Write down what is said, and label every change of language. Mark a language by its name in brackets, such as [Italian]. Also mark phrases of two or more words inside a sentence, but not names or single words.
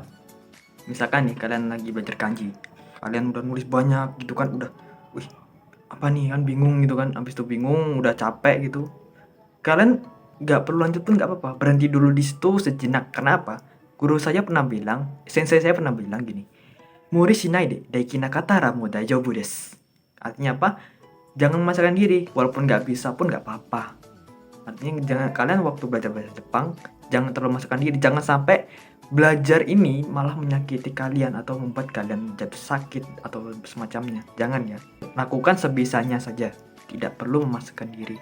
[Indonesian] Misalkan nih kalian lagi belajar kanji, kalian udah nulis banyak gitu kan, udah apa nih kan bingung gitu kan, habis itu bingung udah capek gitu, kalian gak perlu lanjut pun gak apa-apa, berhenti dulu di situ sejenak. Kenapa? Sensei saya pernah bilang gini, [Japanese] 無理しないでだいきなかったらも大丈夫です. [Indonesian] Artinya apa? Jangan memaksakan diri, walaupun nggak bisa pun nggak apa-apa. Artinya kalian waktu belajar bahasa Jepang jangan terlalu memaksakan diri, jangan sampai belajar ini malah menyakiti kalian atau membuat kalian jatuh sakit atau semacamnya. Jangan ya, lakukan sebisanya saja, tidak perlu memaksakan diri.